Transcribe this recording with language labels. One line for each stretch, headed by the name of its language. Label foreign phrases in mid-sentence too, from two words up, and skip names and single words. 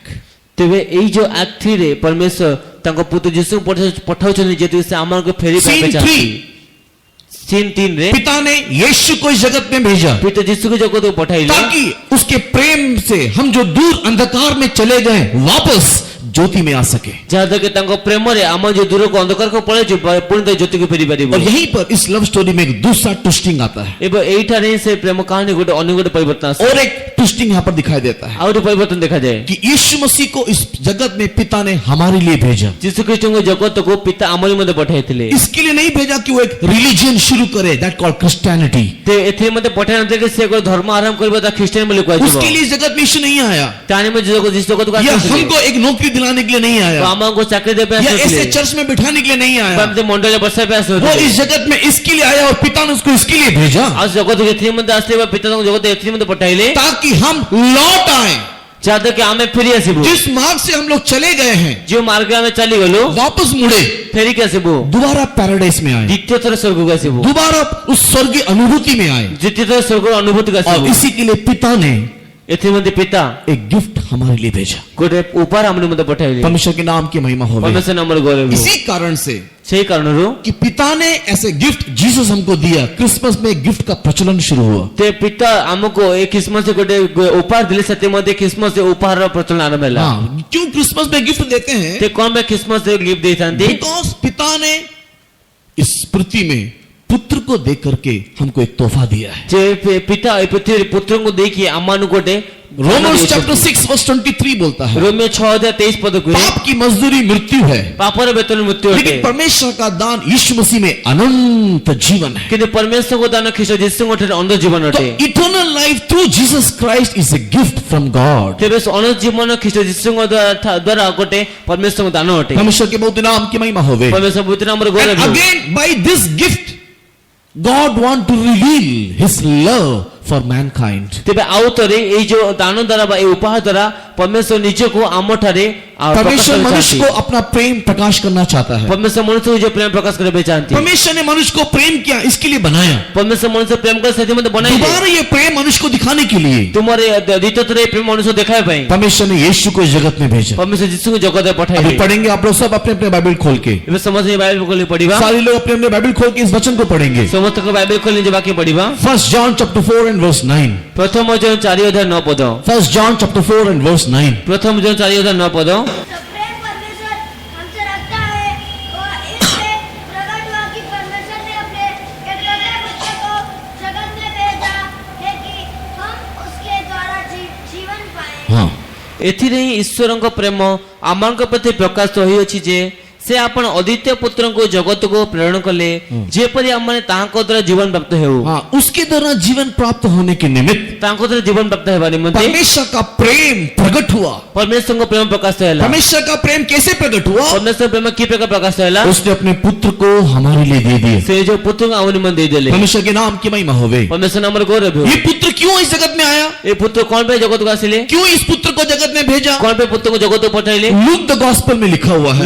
Odia: ତେବେ ଏଇ ଯୋ ଏକ୍ଟ 3 ରେ ପରମେଶ୍ୱର ତାଙ୍କୁ ପୁତ୍ର ଯୀଶୁ ପଠାଉଛନ୍ତି ଯେତୁ ସେ ଆମର କୁ ଫେରି सीन ପାଇବେ ଚାହିଁ। ସିନ 3 ରେ
Hindi: पिता ने यीशु को इस जगत में भेजा
Odia: ପିତା ଯୀଶୁ କୁ ଜଗତ କୁ ପଠାଇଲେ
Hindi: ताकि उस उसके प्रेम से हम जो दूर अंधकार में चले गए वापस ज्योति में आ सके।
Odia: ଯାହାଦ୍ୱାରା କି ତାଙ୍କ ପ୍ରେମରେ ଆମ ଯୋଉ ଦୂରକୁ ଅନ୍ଧକାରକୁ ପଳେଇଛୁ ପୁଣି ତା ଜ୍ୟୋତିକୁ ଫେରି ପାରିବୁ।
Hindi: और यहीं पर इस
English: love story
Hindi: में एक दूसरा ट्विस्टिंग आता है
Odia: ଏବଂ ଏଇଠାରେ ହିଁ ସେ ପ୍ରେମ କାହାଣୀ ଗୋଟେ ଅନ୍ୟ ଗୋଟେ ପରିବର୍ତ୍ତନ ଆସେ
Hindi: और एक ट्विस्टिंग यहाँ पर दिखाई देता है
Odia: ଆଉ ଗୋଟେ ପରିବର୍ତ୍ତନ ଦେଖାଯାଏ
Hindi: कि यीशु मसीह को इस जगत में पिता ने हमारे लिए भेजा।
Odia: ଯୀଶୁ ଖ୍ରୀଷ୍ଟଙ୍କୁ ଜଗତକୁ ପିତା ଆମରି ମଧ୍ୟ ପଠାଇଥିଲେ।
Hindi: इसके लिए नहीं भेजा कि वो एक रिलीजन शुरू करे
English: that called Christianity.
Odia: ते ଏଥିରେ ମଧ୍ୟ ପଠାଇ ନଥିଲେ କି ସେ ଗୋଟେ ଧର୍ମ ଆରମ୍ଭ କରିବ ତା ଖ୍ରୀଷ୍ଟିଆନ ବୋଲି କୁହାଯିବ।
Hindi: उसके लिए इस जगत में यीशु नहीं आया
Odia: ତାହାନି ମଧ୍ୟ ଯୀଶୁ ଜଗତକୁ
Hindi: या
Odia: ଆସିଥିଲେ।
Hindi: हमको एक नौकरी दिलाने के लिए नहीं आया
Odia: ଆମକୁ ଚାକିରି ଦେବା ପାଇଁ
Hindi: या ऐसे
Odia: ଆସିଥିଲେ।
Hindi: चर्च में बिठाने के लिए नहीं आया।
Odia: ଏମିତି ମଣ୍ଡଳରେ ବସାଇବା ପାଇଁ
Hindi: वो
Odia: ଆସିଥିଲେ।
Hindi: इस जगत में इसके लिए आया और पिता ने उसको इसके लिए भेजा
Odia: ଆଉ ଜଗତକୁ ଏଥିରେ ମଧ୍ୟ ଆସିଲେ ବା ପିତା ତାଙ୍କୁ ଜଗତ ଏଥିରେ ମଧ୍ୟ ପଠାଇଲେ
Hindi: ताकि हम लौट आए।
Odia: ଯାହାଦ୍ୱାରା କି ଆମେ ଫେରି ଆସିବୁ।
Hindi: जिस मार्ग से हम लोग चले गए हैं
Odia: ଯୋଉ ମାର୍ଗରେ ଆମେ ଚାଲିଗଲୁ
Hindi: वापस मुड़े
Odia: ଫେରିକି ଆସିବୁ।
Hindi: दोबारा पैराडाइस में आए,
Odia: ଦ୍ୱିତୀୟ ଥର ସ୍ୱର୍ଗକୁ ଆସିବୁ।
Hindi: दोबारा उस स्वर्गीय अनुभूति में आए।
Odia: ଦ୍ୱିତୀୟ ଥର ସ୍ୱର୍ଗର ଅନୁଭୂତିକୁ
Hindi: और
Odia: ଆସିବୁ।
Hindi: इसी के लिए पिता ने
Odia: ଏଥିରେ ମଧ୍ୟ ପିତା
Hindi: एक गिफ्ट हमारे लिए भेजा।
Odia: ଗୋଟେ ଉପହାର ଆମକୁ ମଧ୍ୟ ପଠାଇଲେ।
Hindi: परमेश्वर के नाम की महिमा हो।
Odia: ପରମେଶ୍ୱର ନାମର ଗୌରବ ହେଉ।
Hindi: इसी कारण से
Odia: ସେଇ କାରଣରୁ
Hindi: कि पिता ने ऐसे गिफ्ट जीसस हमको दिया, क्रिसमस में गिफ्ट का प्रचलन शुरू हुआ।
Odia: ते ପିତା ଆମକୁ ଏ ଖ୍ରୀଷ୍ଟମାସ ଗୋଟେ ଉପହାର ଦେଲେ ସେଥି ମଧ୍ୟ ଖ୍ରୀଷ୍ଟମାସ ଉପହାରର ପ୍ରଚଳନ ଆରମ୍ଭ ହେଲା।
Hindi: हाँ, क्यों क्रिसमस में गिफ्ट देते हैं?
Odia: ते କଣ ପାଇଁ ଖ୍ରୀଷ୍ଟମାସ ଗିଫ୍ଟ ଦେଇଥାନ୍ତି?
Hindi: बिकॉज पिता ने इस पृथ्वी में पुत्र को दे करके हमको एक तोहफा दिया है।
Odia: ଯେ ପିତା ଏ ପୃଥିବୀରେ ପୁତ୍ରଙ୍କୁ ଦେଇକି ଆମମାନଙ୍କୁ ଗୋଟେ
Hindi: रोमन्स
English: chapter 6 verse 23
Hindi: बोलता है
Odia: ରୋମିଓ 6:23 ପଦ କୁହେ
Hindi: पाप की मजदूरी मृत्यु है,
Odia: ପାପର ବେତନ ମୃତ୍ୟୁ ଅଟେ।
Hindi: लेकिन परमेश्वर का दान यीशु मसीह में अनंत जीवन है।
Odia: କିନ୍ତୁ ପରମେଶ୍ୱରଙ୍କ ଦାନ ଖ୍ରୀଷ୍ଟ ଯୀଶୁଙ୍କ ଠାରେ ଅନନ୍ତ ଜୀବନ
Hindi: तो
Odia: ଅଟେ।
English: Eternal life through Jesus Christ is a gift from God.
Odia: ତେବେ ସେ ଅନନ୍ତ ଜୀବନ ଖ୍ରୀଷ୍ଟ ଯୀଶୁଙ୍କ ଦ୍ୱାରା ଗୋଟେ ପରମେଶ୍ୱରଙ୍କ ଦାନ ଅଟେ।
Hindi: परमेश्वर के बहुत नाम की महिमा होवे।
Odia: ପରମେଶ୍ୱର ପବିତ୍ର ନାମର ଗୌରବ
English: And
Odia: ହେଉ।
English: again by this gift God want to reveal his love for mankind.
Odia: ତେବେ ଆଉ ଥରେ ଏଇ ଯୋଉ ଦାନ ଦ୍ୱାରା ବା ଏଇ ଉପହାର ଦ୍ୱାରା ପରମେଶ୍ୱର ନିଜକୁ ଆମଠାରେ ପ୍ରକାଶ
Hindi: परमेश्वर मनुष्य
Odia: କରିଛନ୍ତି।
Hindi: को अपना प्रेम प्रकाश करना चाहता है।
Odia: ପରମେଶ୍ୱର ମନୁଷ୍ୟକୁ ଯୋଉ ପ୍ରେମ ପ୍ରକାଶ କରିବା ପାଇଁ ଚାହାନ୍ତି।
Hindi: परमेश्वर ने मनुष्य को प्रेम किया इसके लिए बनाया।
Odia: ପରମେଶ୍ୱର ମନୁଷ୍ୟ ପ୍ରେମ କରି ସେଥି ବନାଇଲେ।
Hindi: दोबारा ये प्रेम मनुष्य को दिखाने के लिए
Odia: ତୁମର ଦ୍ୱିତୀୟ ଥର ଏଇ ପ୍ରେମ ମନୁଷ୍ୟ ଦେଖାଇବା ପାଇଁ
Hindi: परमेश्वर ने यीशु को इस जगत में भेजा।
Odia: ପରମେଶ୍ୱର ଯୀଶୁଙ୍କୁ ଜଗତରେ
Hindi: अभी
Odia: ପଠାଇଲେ।
Hindi: पढ़ेंगे आप लोग सब अपने अपने बाइबल खोल के,
Odia: ଏବେ ସମସ୍ତେ ଏଇ ବାଇବେଲ ଖୋଲି ପଢିବା।
Hindi: सारे लोग अपने अपने बाइबल खोल के इस वचन को पढ़ेंगे।
Odia: ସମସ୍ତଙ୍କ ବାଇବେଲ ଖୋଲି ନିଜ ବାକ୍ୟ ପଢିବା।
English: 1 John chapter 4 and verse 9.
Odia: ପ୍ରଥମ ଜନ 4:9 ପଦ।
English: 1 John chapter 4 and verse 9.
Odia: ପ୍ରଥମ ଜନ 4:9 ପଦ।
Hindi: जो प्रेम परमेश्वर हमसे रखता है और इससे प्रकट हुआ कि परमेश्वर ने अपने एकलौते पुत्र को जगत में भेजा है कि हम उसके द्वारा जीवन पाएं। हाँ,
Odia: ଏଥିରେ ହିଁ ଈଶ୍ୱରଙ୍କ ପ୍ରେମ ଆମଙ୍କ ପ୍ରତି ପ୍ରକାଶ ହୋଇଅଛି ଯେ ସେ ଆପଣ ଅଦ୍ୱିତୀୟ ପୁତ୍ରଙ୍କୁ ଜଗତକୁ ପ୍ରେରଣ କଲେ ଯେପରି ଆମମାନେ ତାହାଙ୍କ ଦ୍ୱାରା ଜୀବନ ପ୍ରାପ୍ତ ହେଉ।
Hindi: हाँ, उसके द्वारा जीवन प्राप्त होने के निमित्त
Odia: ତାଙ୍କ ଦ୍ୱାରା ଜୀବନ ପ୍ରାପ୍ତ ହେବା ନିମନ୍ତେ
Hindi: परमेश्वर का प्रेम प्रकट हुआ।
Odia: ପରମେଶ୍ୱରଙ୍କ ପ୍ରେମ ପ୍ରକାଶ ହେଲା।
Hindi: परमेश्वर का प्रेम कैसे प्रकट हुआ?
Odia: ପରମେଶ୍ୱର ପ୍ରେମ କି ପ୍ରକାର ପ୍ରକାଶ ହେଲା?
Hindi: उसने अपने पुत्र को हमारे लिए दे दिया।
Odia: ସେ ଯୋଉ ପୁତ୍ରଙ୍କୁ ଆମ ନିମନ୍ତେ ଦେଇଦେଲେ।
Hindi: परमेश्वर के नाम की महिमा होवे।
Odia: ପରମେଶ୍ୱର ନାମର ଗୌରବ ହେଉ।
Hindi: ये पुत्र क्यों इस जगत में आया?
Odia: ଏ ପୁତ୍ର କଣ ପାଇଁ ଜଗତକୁ ଆସିଲେ?
Hindi: क्यों इस पुत्र को जगत में भेजा?
Odia: କଣ ପାଇଁ ପୁତ୍ରକୁ ଜଗତକୁ ପଠାଇଲେ?
Hindi: लूक द गॉस्पेल में लिखा हुआ है